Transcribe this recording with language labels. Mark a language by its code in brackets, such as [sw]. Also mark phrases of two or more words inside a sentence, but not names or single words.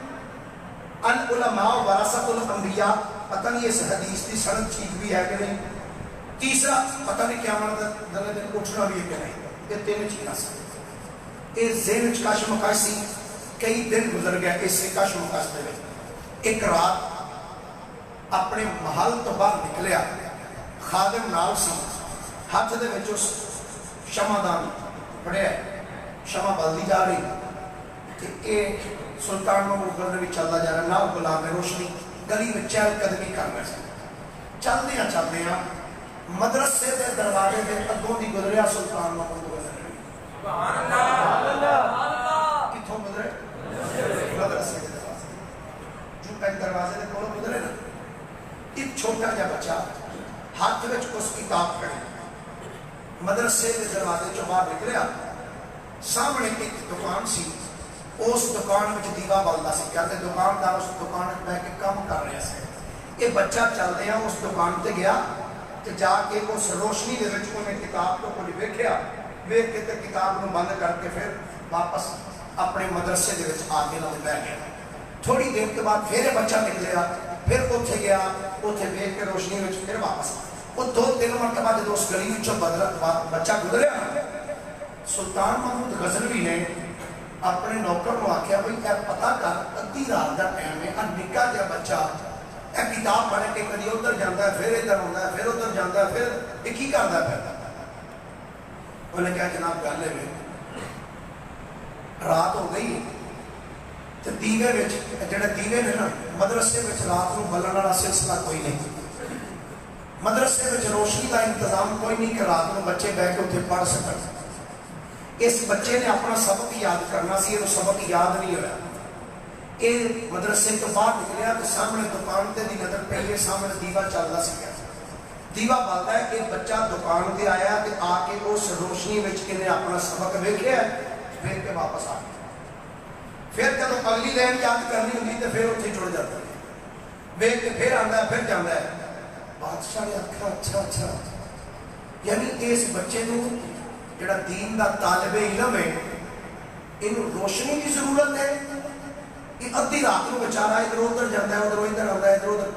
[ar] العلماء ورثۃ الانبیاء [ur] پتہ نہیں اس حدیث کی سند ٹھیک بھی ہے کہ نہیں تیسرا پتہ نہیں کیا دن اٹھنا بھی ہے کہ نہیں. [pa] یہ تین چیزاں سن. یہ ذہن کش مکش سی. کئی دن گزر گیا اس کش مکش دے وچ. ایک رات اپنے محل تو باہر نکلیا, خادم نال سی, ہاتھ دے وچ اس شمع دان پڑیا, شمع بلدی جا رہی تے اے سلطان محمود غزنوی چلدا جا رہا, نال غلام روشنی گلی میں چہل قدمی کر رہے سن. چلدیاں مدرسے دے دروازے دے اگوں دی گزریا سلطان محمود غزنوی. سبحان اللہ. کتھوں گزرے؟ مدرسے دے دروازے. جو پہلے دروازے دے کولوں گزرے نا, ایک چھوٹا جا بچہ ہاتھ وچ اس کتاب پڑھی, مدرسے دے دروازے چوں باہر نکلیا, سامنے ایک دکان سی, اس دکان وچ دیوا بلدا سی, کہتے دکاندار اس دکان وچ بیٹھ کے کام کر رہا سی. یہ بچہ چلدیا اس دکان تے گیا تے جا کے اس روشنی دے وچ انہیں کتاب تو کچھ ویکھیا, ویکھ کے تے کتاب نو بند کر کے پھر واپس اپنے مدرسے دے وچ آ کے نال بیٹھ گیا. تھوڑی دیر کے بعد پھر یہ بچہ نکلیا, پھر اوتھے گیا, اوتھے ویکھ کے روشنی وچ پھر واپس. وہ 2-3 مرتبہ جب اس گلی وچوں بچہ گزریا, سلطان محمود غزنوی نے اپنے نوکر کو آکھیا بھئی اے پتہ کر ادھی رات دا ٹائم ہے, نکا جا بچہ اے کتاب پڑھ کے کدی ادھر جاندا ہے, پھر ادھر ہوندا ہے, پھر ادھر جاندا ہے, پھر یہ کی کردا ہے؟ انہوں نے کہا جناب گل ہے رات ہو گئی تے دیوے وچ جڑے دیوے نے نا مدرسے وچ رات نو بلن والا سلسلہ کوئی نہیں, مدرسے وچ روشنی کا انتظام کوئی نہیں کہ رات نو بچے بیٹھ کے اتنے پڑھ سکن. اس بچے نے اپنا سبق یاد کرنا سی, یہ سبق یاد نہیں ہوا. یہ مدرسے تو باہر نکلیا تو سامنے دکان تے دی نظر پہلے سامنے دیوا چلدا سی, دیوا بلدا ہے. یہ بچہ دکان تے آیا تے آ کے اس روشنی وچ کنے اپنا سبق ویکھیا, پھر کے واپس آ گیا. پھر جب اگلی لائن یاد کرنی ہوندی تے پھر اتنے جڑ جاتا ہے, ویکھ کے پھر آندا ہے, پھر جاندا ہے. بادشاہ نے آکھا اچھا یعنی اس بچے کو جڑا دین دا طالب علم ہے انہوں [ur] روشنی کی ضرورت ہے, یہ ادھی رات کو بیچارہ ادھر ادھر جاتا ہے, ادھر ادھر آتا ہے, [pa] ادھر ادھر.